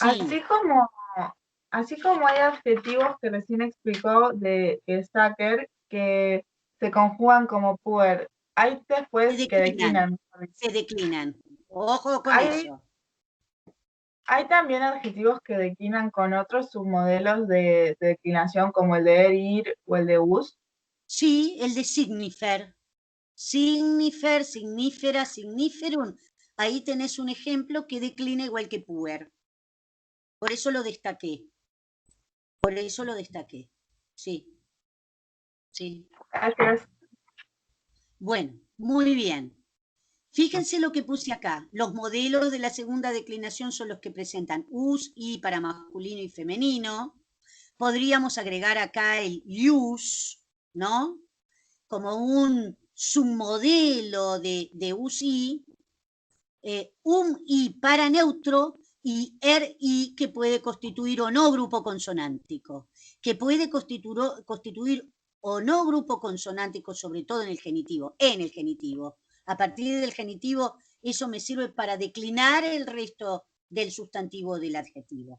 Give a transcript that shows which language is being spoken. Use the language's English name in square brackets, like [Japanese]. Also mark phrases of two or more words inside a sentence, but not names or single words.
[Spanish] Así como hay adjetivos que recién explicó de Stacker que se conjugan como puer, hay después que declinan. Se declinan. Ojo con eso. ¿Hay también adjetivos que declinan con otros submodelos de declinación como el de er, ir o el de us? Sí, el de signifer. [Latin] Signifer, signífera, signiferum. [Spanish] Ahí tenés un ejemplo que declina igual que puer. Por eso lo destaqué. Sí. Sí. Gracias. Bueno, muy bien. Fíjense lo que puse acá. Los modelos de la segunda declinación son los que presentan us, i para masculino y femenino. Podríamos agregar acá el ius, ¿no? Como un submodelo de us, i. I para neutro y i que puede constituir o no grupo consonántico. Que puede constituir o no grupo consonántico, sobre todo en el genitivo. A partir del genitivo, eso me sirve para declinar el resto del sustantivo del adjetivo.